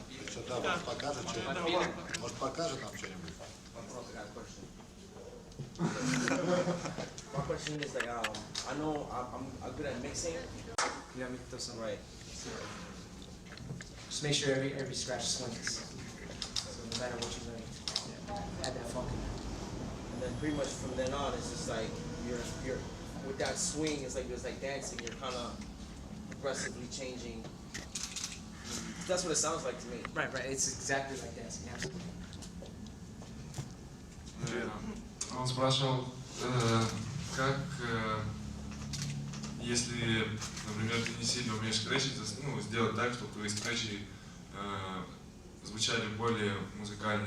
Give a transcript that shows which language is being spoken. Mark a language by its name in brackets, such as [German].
[Russian] Что-то может покажет что-нибудь? Может покажет нам что-нибудь? [English] My question is like, I know I'm good at mixing. Yeah, we throw some. Right. Just make sure every scratch swings. So no matter what you're doing, add that funk in there. And then pretty much from then on, it's just like you're with that swing. It's like dancing. You're kind of progressively changing That's what it sounds like to me. Right, right. It's exactly like dancing. Absolutely. [Russian] Он спрашивал, как, если, например, ты не сильно умеешь скретчить, ну, сделать так, чтобы твои скретчи звучали более музыкально.